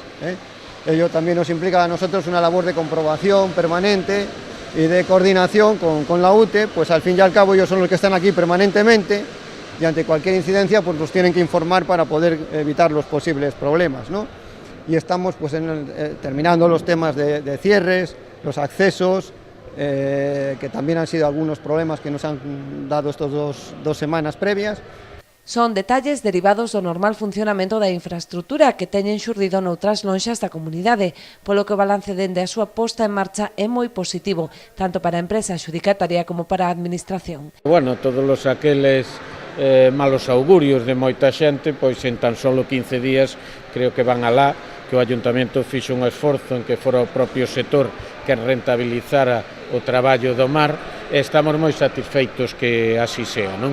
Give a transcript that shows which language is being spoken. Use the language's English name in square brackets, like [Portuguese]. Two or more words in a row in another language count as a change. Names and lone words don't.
[Spanish] Ello también nos implica a nosotros una labor de comprobación permanente y de coordinación con la UTE, pues al fin y al cabo ellos son los que están aquí permanentemente y ante cualquier incidencia pues nos tienen que informar para poder evitar los posibles problemas, ¿no? Y estamos pues terminando los temas de cierres, los accesos, que también han sido algunos problemas que nos han dado estas dos semanas previas. [Galician] Son detalles derivados do normal funcionamento da infraestrutura que teñen xurdido noutras lonxas da comunidade, polo que o balance dende a súa posta en marcha é moi positivo, tanto para a empresa adxudicataria como para a administración. Bueno, todos aqueles malos augurios de moita xente, pois en tan solo 15 días creo que van alá, que o Ayuntamento fixo un esforzo en que fora o propio sector que rentabilizara o traballo do mar e estamos moi satisfeitos que [Spanish] así sea, [Galician] non?